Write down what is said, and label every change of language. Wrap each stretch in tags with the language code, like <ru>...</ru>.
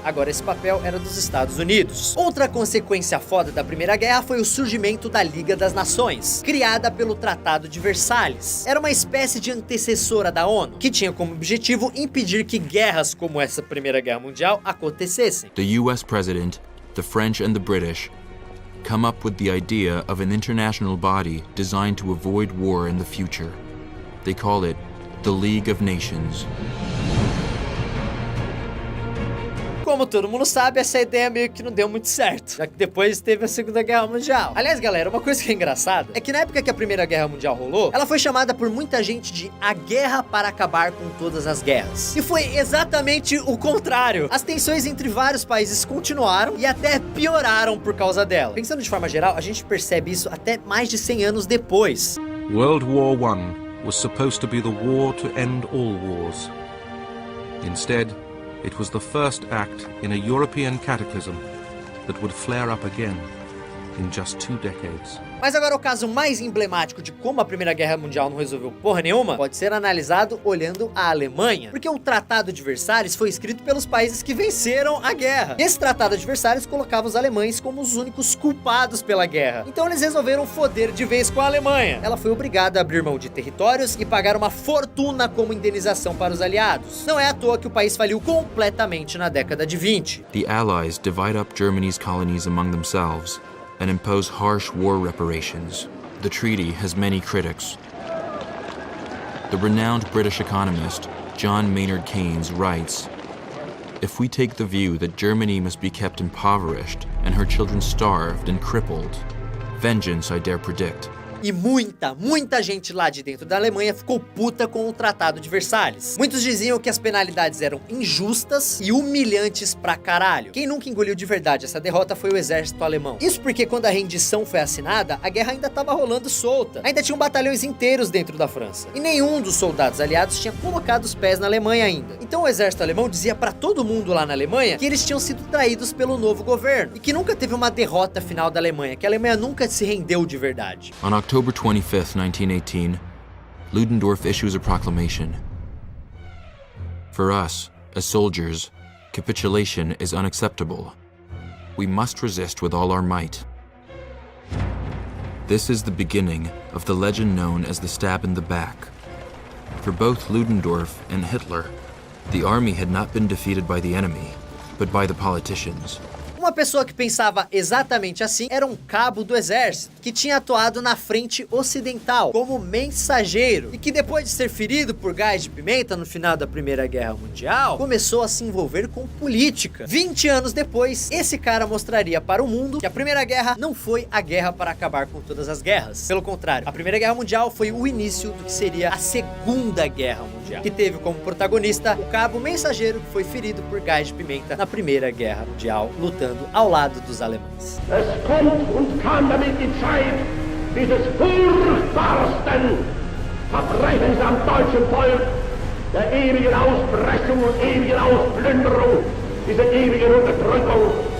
<pt>Agora esse papel era dos Estados Unidos. Outra consequência foda da Primeira Guerra foi o surgimento da Liga das Nações, criada pelo Tratado de Versalhes. Era uma espécie de antecessora da ONU, que tinha como objetivo impedir que guerras como essa Primeira Guerra Mundial acontecessem.</pt> <en>The US president, the French and the British come up with the idea of an international body designed to avoid war in the future. They call it the League of Nations.</en> <pt>Como todo mundo sabe, essa ideia meio que não deu muito certo, já que depois teve a Segunda Guerra Mundial. Aliás, galera, uma coisa que é engraçada é que na época que a Primeira Guerra Mundial rolou, ela foi chamada por muita gente de a guerra para acabar com todas as guerras. E foi exatamente o contrário. As tensões entre vários países continuaram e até pioraram por causa dela. Pensando de forma geral, a gente percebe isso até mais de 100 anos depois.</pt> <en>World War I was supposed to be the war to end all wars. Instead, it was the first act in a European cataclysm that would flare up again in just 2 decades.</en> <pt>Mas agora o caso mais emblemático de como a Primeira Guerra Mundial não resolveu porra nenhuma pode ser analisado olhando a Alemanha, porque o Tratado de Versalhes foi escrito pelos países que venceram a guerra. Esse Tratado de Versalhes colocava os alemães como os únicos culpados pela guerra. Então eles resolveram foder de vez com a Alemanha. Ela foi obrigada a abrir mão de territórios e pagar uma fortuna como indenização para os aliados. Não é à toa que o país faliu completamente na década de 20.</pt> <en>The Allies divide up Germany's colonies among themselves and impose harsh war reparations. The treaty has many critics. The renowned British economist John Maynard Keynes writes, "If we take the view that Germany must be kept impoverished and her children starved and crippled, vengeance I dare predict."</en> <pt>E muita gente lá de dentro da Alemanha ficou puta com o Tratado de Versalhes. Muitos diziam que as penalidades eram injustas e humilhantes pra caralho. Quem nunca engoliu de verdade essa derrota foi o exército alemão. Isso porque quando a rendição foi assinada, a guerra ainda tava rolando solta. Ainda tinham batalhões inteiros dentro da França. E nenhum dos soldados aliados tinha colocado os pés na Alemanha ainda. Então o exército alemão dizia pra todo mundo lá na Alemanha que eles tinham sido traídos pelo novo governo. E que nunca teve uma derrota final da Alemanha, que a Alemanha nunca se rendeu de verdade.</pt> <en>On October 25th, 1918, Ludendorff issues a proclamation. For us, as soldiers, capitulation is unacceptable. We must resist with all our might. This is the beginning of the legend known as the stab in the back. For both Ludendorff and Hitler, the army had not been defeated by the enemy, but by the politicians.</en> <pt>Uma pessoa que pensava exatamente assim era um cabo do exército, que tinha atuado na frente ocidental como mensageiro e que depois de ser ferido por gás de pimenta no final da Primeira Guerra Mundial, começou a se envolver com política. 20 anos depois, esse cara mostraria para o mundo que a Primeira Guerra não foi a guerra para acabar com todas as guerras. Pelo contrário, a Primeira Guerra Mundial foi o início do que seria a Segunda Guerra Mundial, que teve como protagonista o cabo mensageiro que foi ferido por gás de pimenta na Primeira Guerra Mundial, lutando ao lado dos alemães.</pt> <de>Es kommt und kam damit die Zeit dieses furchtbarsten Verbrechens am deutschen Volk, der ewigen Auspressung und ewigen Ausplünderung, dieser ewigen Unterdrückung.</de>